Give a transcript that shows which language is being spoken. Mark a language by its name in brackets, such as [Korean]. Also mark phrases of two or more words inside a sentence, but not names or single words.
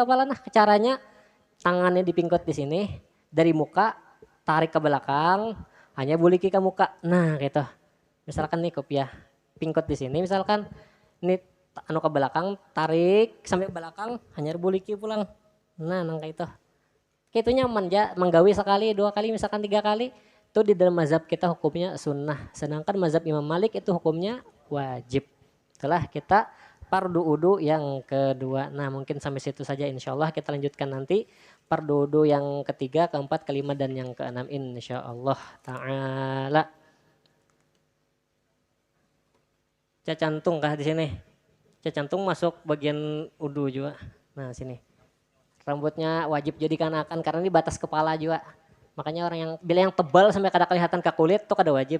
[Banjar] Sebijian kepala nah caranya tangannya dipingkot di sini, dari muka, tarik ke belakang, hanya buliki ke muka. Nah gitu. Misalkan nih kopiah, pingkot di sini misalkan, ini anu ke belakang, tarik sampai belakang, hanya buliki pulang. Nah nangka itu. Itu nyaman ya, menggawi sekali, 2 kali, misalkan 3 kali. [Indonesian] Itu di dalam mazhab kita hukumnya sunnah. Sedangkan mazhab Imam Malik itu hukumnya wajib. Setelah kita fardu udu yang kedua. Nah mungkin sampai situ saja [Arabic] insya Allah, [Indonesian] kita lanjutkan nanti fardu udu yang ketiga, keempat, kelima, dan yang keenam [Arabic] insya Allah ta'ala. [Banjar] Cacantung kah di sini? Cacantung masuk bagian udu juga. Nah sini. Rambutnya wajib jadi kanakan karena ini batas kepala juga. Makanya orang yang bila yang tebal sampai kada kelihatan ke kulit tuh kada wajib.